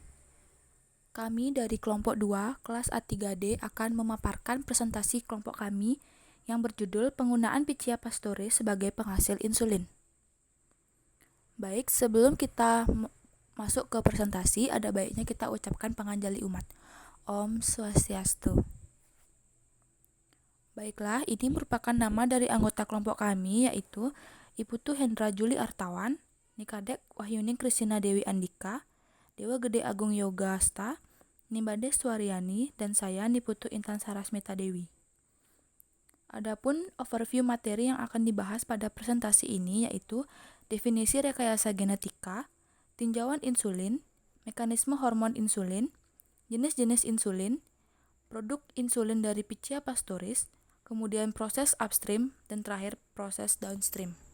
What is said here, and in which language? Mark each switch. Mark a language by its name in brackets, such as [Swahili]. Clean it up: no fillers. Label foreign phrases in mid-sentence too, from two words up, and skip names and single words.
[Indonesian] Kami dari kelompok 2, kelas A3D akan memaparkan presentasi kelompok kami yang berjudul Penggunaan Pichia Pastori sebagai Penghasil Insulin. Baik, sebelum kita masuk ke presentasi, ada baiknya kita ucapkan panganjali umat. Om Swastiastu. Baiklah, ini merupakan nama dari anggota kelompok kami, yaitu Iputu Hendra Juli Artawan, Nikadek Wahyuning Kristina Dewi Andika, Dewa Gede Agung Yoga Asta, Nimbade Suaryani, dan saya Niputu Intan Sarasmita Dewi. Adapun overview materi yang akan dibahas pada presentasi ini yaitu definisi rekayasa genetika, tinjauan insulin, mekanisme hormon insulin, jenis-jenis insulin, produk insulin dari Pichia pastoris, kemudian proses upstream, dan terakhir proses downstream.